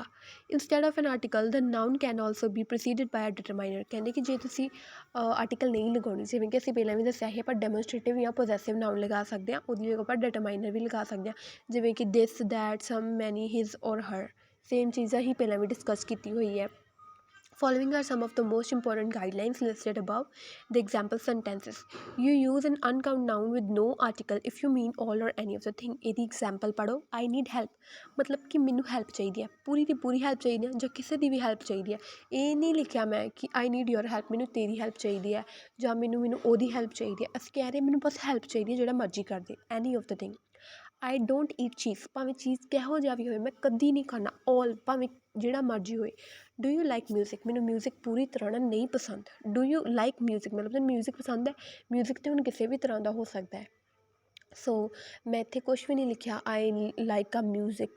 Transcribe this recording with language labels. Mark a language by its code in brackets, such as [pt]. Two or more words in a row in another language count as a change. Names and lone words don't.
[en] Instead of an article the noun can also be proceeded by a determiner. [pa] ਕਹਿੰਦੇ ਕਿ ਜੇ ਤੁਸੀਂ ਆਰਟੀਕਲ ਨਹੀਂ ਲਗਾਉਣੀ, ਜਿਵੇਂ ਕਿ ਅਸੀਂ ਪਹਿਲਾਂ ਵੀ ਦੱਸਿਆ ਸੀ, ਆਪਾਂ ਡੈਮੋਨਸਟ੍ਰੇਟਿਵ ਜਾਂ [en] possessive noun [pa] ਲਗਾ ਸਕਦੇ ਹਾਂ, ਉਹਦੀ ਜਗ੍ਹਾ ਆਪਾਂ ਡਿਟਰਮਾਈਨਰ ਵੀ ਲਗਾ ਸਕਦੇ ਹਾਂ। ਜਿਵੇਂ ਕਿ [en] this, that, some, many, his or her, [pa] ਸੇਮ ਚੀਜ਼ਾਂ ਹੀ ਪਹਿਲਾਂ ਵੀ ਡਿਸਕਸ ਕੀਤੀ ਹੋਈ ਹੈ। [en] Following are some of the most important guidelines listed above. The example sentences. You use an uncount noun with no article if you mean all or any of the thing. [pa] ਇਹਦੀ example ਪੜ੍ਹੋ। [en] I need help, [pa] ਮਤਲਬ ਕਿ ਮੈਨੂੰ ਹੈਲਪ ਚਾਹੀਦੀ ਹੈ, ਪੂਰੀ ਦੀ ਪੂਰੀ ਹੈਲਪ ਚਾਹੀਦੀ ਹੈ ਜਾਂ ਕਿਸੇ ਦੀ ਵੀ ਹੈਲਪ ਚਾਹੀਦੀ ਹੈ। ਇਹ ਨਹੀਂ ਲਿਖਿਆ ਮੈਂ ਕਿ [en] I need your help, [pa] ਮੈਨੂੰ ਤੇਰੀ ਹੈਲਪ ਚਾਹੀਦੀ ਹੈ ਜਾਂ ਮੈਨੂੰ ਉਹਦੀ ਹੈਲਪ ਚਾਹੀਦੀ ਹੈ। ਅਸੀਂ ਕਹਿ ਰਹੇ ਮੈਨੂੰ ਬਸ ਹੈਲਪ ਚਾਹੀਦੀ ਹੈ, ਜਿਹੜਾ ਮਰਜ਼ੀ ਕਰ ਦੇ, [en] any of the thing. I don't eat cheese, [pa] ਭਾਵੇਂ ਚੀਜ਼ ਕਿਹੋ ਜਿਹਾ ਵੀ ਹੋਵੇ ਮੈਂ ਕਦੀ ਨਹੀਂ ਖਾਣਾ। all, ਭਾਵੇਂ ਜਿਹੜਾ ਮਰਜ਼ੀ ਹੋਏ। [en] do you like music, [pa] ਮੈਨੂੰ ਮਿਊਜ਼ਿਕ ਪੂਰੀ ਤਰ੍ਹਾਂ ਨਾਲ ਨਹੀਂ ਪਸੰਦ। [en] do you like music, [pa] ਮਤਲਬ ਤੁਹਾਨੂੰ ਮਿਊਜ਼ਿਕ ਪਸੰਦ ਹੈ। ਮਿਊਜ਼ਿਕ ਤਾਂ ਹੁਣ ਕਿਸੇ ਵੀ ਤਰ੍ਹਾਂ ਦਾ ਹੋ ਸਕਦਾ ਹੈ। ਸੋ ਮੈਂ ਇੱਥੇ ਕੁਛ ਵੀ ਨਹੀਂ ਲਿਖਿਆ [en] I like a music.